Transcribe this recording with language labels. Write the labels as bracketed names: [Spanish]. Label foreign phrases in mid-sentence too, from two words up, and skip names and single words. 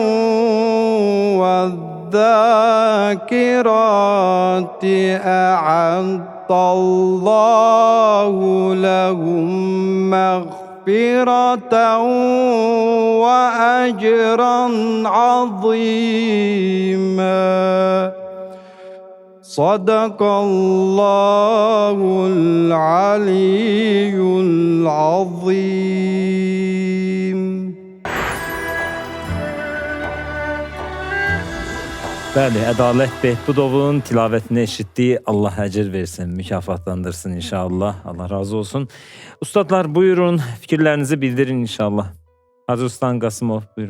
[Arabic] والذاكرات أعد الله لهم مغفرة وأجرا عظيما صدق الله العلي العظيم. [Azerbaijani] Bəli, Ədalət Behbudovun tilavətini eşitdiyi Allah əcir versin, mükafatlandırsın inşallah. Allah razı olsun. Ustadlar buyurun, fikirlərinizi bildirin inşallah. Hacı Ustan Qasımov buyurun.